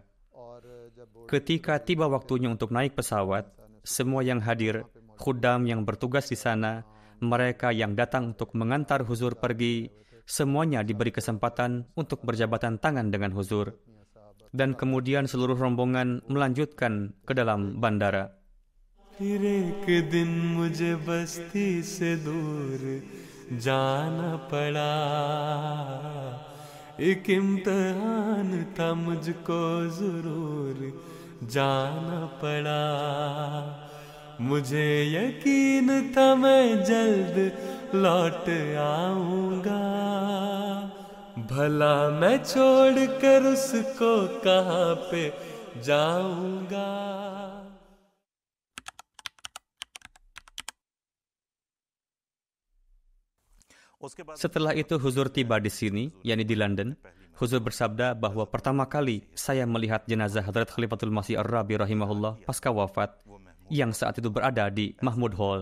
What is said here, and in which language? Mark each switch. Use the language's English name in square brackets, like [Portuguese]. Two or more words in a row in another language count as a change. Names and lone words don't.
[Indonesian] Ketika tiba waktunya untuk naik pesawat, semua yang hadir, khuddam yang bertugas di sana, mereka yang datang untuk mengantar Huzur pergi, semuanya diberi kesempatan untuk berjabatan tangan dengan Huzur. Dan kemudian seluruh rombongan melanjutkan ke dalam bandara. [Hindi] फिर एक दिन मुझे बस्ती से दूर जाना पड़ा, एक इम्तिहान था मुझको जरूर जाना पड़ा, मुझे यकीन था मैं जल्द लौट आऊंगा, भला मैं छोड़ कर उसको कहाँ पे जाऊंगा. [Indonesian] Setelah itu Huzur tiba di sini, yakni di London. Huzur bersabda bahwa pertama kali saya melihat jenazah Hadrat Khalifatul Masih Ar-Rabi rahimahullah pasca wafat, yang saat itu berada di Mahmud Hall.